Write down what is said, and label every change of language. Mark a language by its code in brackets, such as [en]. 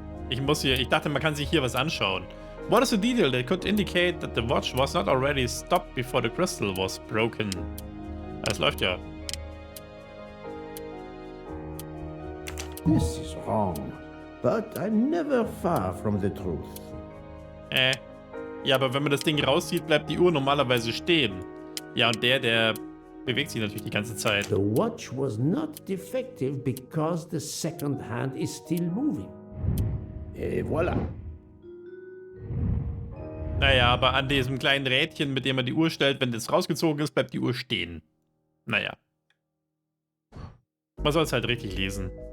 [de] Ich dachte, man kann sich hier was anschauen. [en] What is the detail that could indicate that the watch was not already stopped before the crystal was broken? [de] Das läuft ja. [en] This is wrong, but I'm never far from the truth. [de] Ja, aber wenn man das Ding rauszieht, bleibt die Uhr normalerweise stehen. Ja, und der bewegt sich natürlich die ganze Zeit. [en] The watch was not defective because the second hand is still moving. [fr] Et voilà. [de] Naja, aber an diesem kleinen Rädchen, mit dem man die Uhr stellt, wenn das rausgezogen ist, bleibt die Uhr stehen. Naja. Man soll es halt richtig lesen.